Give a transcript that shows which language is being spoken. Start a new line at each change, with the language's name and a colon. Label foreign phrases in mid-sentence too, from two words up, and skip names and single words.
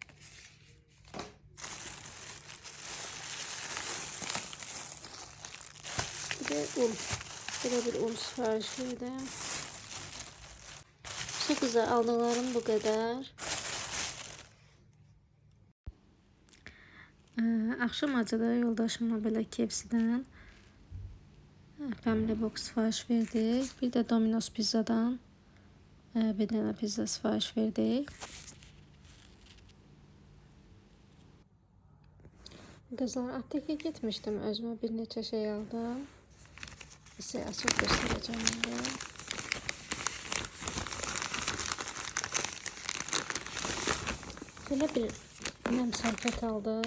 Turkish: Bir de un. Böyle bir un sipariş verdim. Çok güzel, aldıklarım bu kadar.
Azerbaijani: Akşam acıda yoldaşımla belə KFC-dən Family Box sipariş verdik. Bir de Domino's pizzadan bir dənə pizza sipariş verdik. Qızlar, aptekə getmişdim. Özümə bir neçə şey aldım. Sizə açıb göstərəcəm indi. Belə bir nəm salfet aldım.